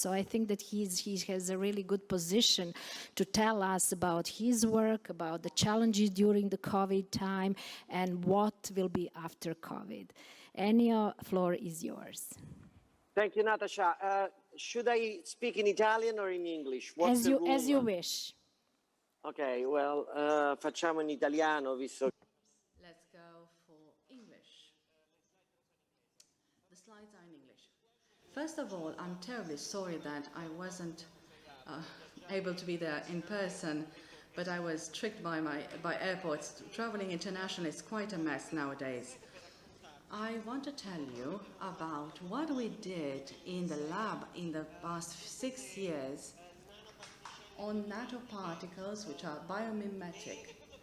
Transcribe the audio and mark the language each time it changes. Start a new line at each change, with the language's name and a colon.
English: So I think that he has a really good position to tell us about his work, about the challenges during the COVID time, and what will be after COVID. Ennio, floor is yours. Thank you, Natasha. Should I speak in Italian or in English? What's the rule? As you wish.
Italian: Ok, well, facciamo in italiano, visto.
English: Let's go for English. The slides are in English. First of all, I'm terribly sorry that I wasn't able to be there in person, but I was tricked by airports. Traveling internationally is quite a mess nowadays. I want to tell you about what we did in the lab in the past 6 years on nanoparticles which are biomimetic.